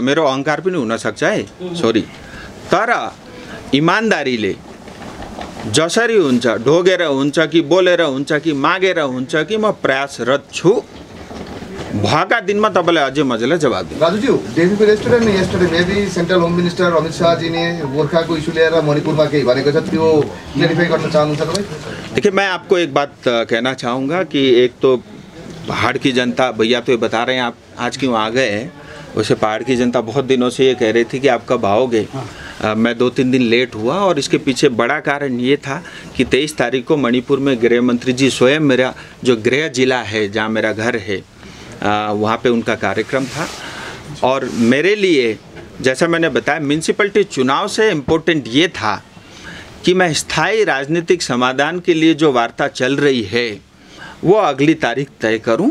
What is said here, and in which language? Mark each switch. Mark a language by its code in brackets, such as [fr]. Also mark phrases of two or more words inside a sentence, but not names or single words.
[ne] मेरो अहङ्कार पनि हुनसक्छ है, सरी, तर इमान्दारीले जसरी हुन्छ, ढोगेर हुन्छ कि बोलेर हुन्छ कि मागेर हुन्छ कि म प्रयासरत छु, भएका दिनमा तपाईँलाई अझै मजाले जवाब दिनु। राजुज्यू, डेफी रेस्टुरेन्ट में [en] yesterday maybe central home minister [ne] अमित शाहजी ने गोर्खाको इस्यु लिएर मणिपुरमा केही भनेको छ, त्यो क्लियरिफाई गर्न चाहनुहुन्छ तपाईँ? [hi] देखिए, मैं आपको एक बात कहना चाहूँगा कि एक तो पहाड़ की जनता, भैया तो ये बता रहे हैं आप आज क्यों आ गए हैं, वैसे पहाड़ की जनता बहुत दिनों से ये कह रही थी कि आप कब आओगे। मैं 2-3 दिन लेट हुआ और इसके पीछे बड़ा कारण ये था कि 23 तारीख को मणिपुर में गृह मंत्री जी स्वयं, मेरा जो गृह जिला है जहाँ मेरा घर है वहाँ पे उनका कार्यक्रम था, और मेरे लिए जैसा मैंने बताया म्यूनसिपलिटी चुनाव से इम्पोर्टेंट ये था कि मैं स्थायी राजनीतिक समाधान के लिए जो वार्ता चल रही है वो अगली तारीख तय करूं।